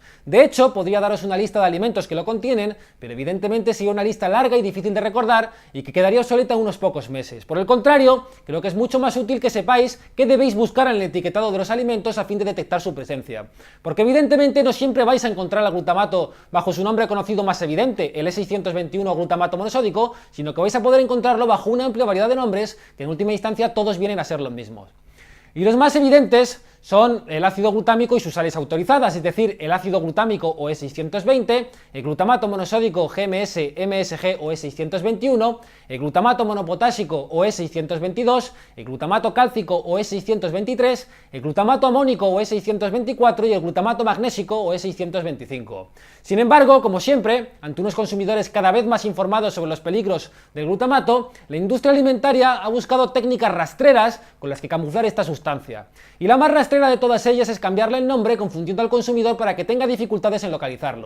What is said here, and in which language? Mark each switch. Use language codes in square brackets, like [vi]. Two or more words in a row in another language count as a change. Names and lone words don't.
[es] De hecho, podría daros una lista de alimentos que lo contienen, pero evidentemente sería una lista larga y difícil de recordar y que quedaría obsoleta en unos pocos meses. Por el contrario, creo que es mucho más útil que sepáis qué debéis buscar en el etiquetado de los alimentos a fin de detectar su presencia. Porque evidentemente no siempre vais a encontrar el glutamato bajo su nombre conocido más evidente, el E621 glutamato monosódico, sino que vais a poder encontrarlo bajo una amplia variedad de nombres que en última instancia todos vienen a ser los mismos. Y los más evidentes son el ácido glutámico y sus sales autorizadas, es decir, el ácido glutámico o E620, el glutamato monosódico GMS, MSG o E621, el glutamato monopotásico o E622, el glutamato cálcico o E623, el glutamato amónico o E624 y el glutamato magnésico o E625. Sin embargo, como siempre, ante unos consumidores cada vez más informados sobre los peligros del glutamato, la industria alimentaria ha buscado técnicas rastreras con las que camuflar esta sustancia. Y la más rastrera de todas ellas es cambiarle el nombre confundiendo al consumidor para que tenga dificultades en localizarlo.